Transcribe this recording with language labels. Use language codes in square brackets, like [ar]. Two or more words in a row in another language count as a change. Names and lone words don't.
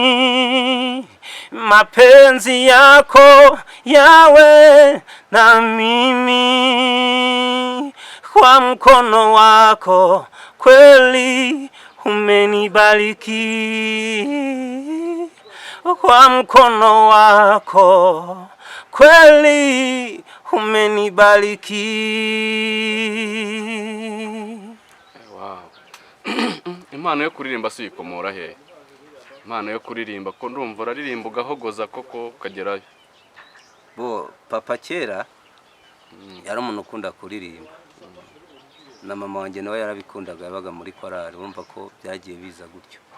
[sw] mapenzi yako yawe na mimi, kwa mkono wako kweli umenibariki, kwa mkono wako kweli umenibariki. [rw] Impano yo kuririmba si ikomora he? Impano yo kuririmba ko ndumva uraririmba ugahogoza koko ukagerayo. Papa kera yari umuntu ukunda kuririmba, na mama wanjye nawe yarabikundaga, yabaga muri korali, wumva ko byagiye biza gutyo.